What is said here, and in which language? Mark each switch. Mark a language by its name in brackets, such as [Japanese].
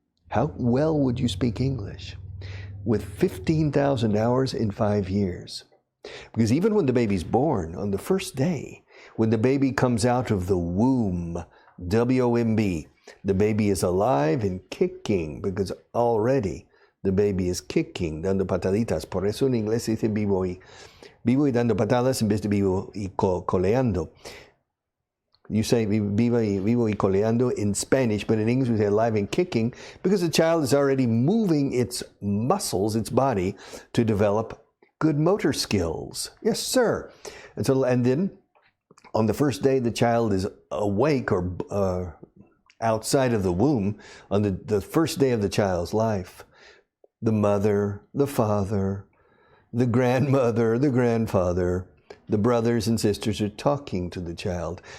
[English] How well would you speak English with 15,000 hours in 5 years? Because even when the baby's born, on the first day, when the baby comes out of the womb, W-O-M-B, the baby is alive and kicking, because already the baby is kicking, [Spanish] dando pataditas. Por eso en inglés se dice vivo y dando patadas en vez de vivo y coleando. [English] You say [Spanish] vivo y coleando [English] in Spanish, but in English we say alive and kicking, because the child is already moving its muscles, its body, to develop good motor skills. Yes, sir. And then on the first day the child is awake or outside of the womb, on the first day of the child's life, the mother, the father, the grandmother, the grandfather, the brothers and sisters are talking to the child.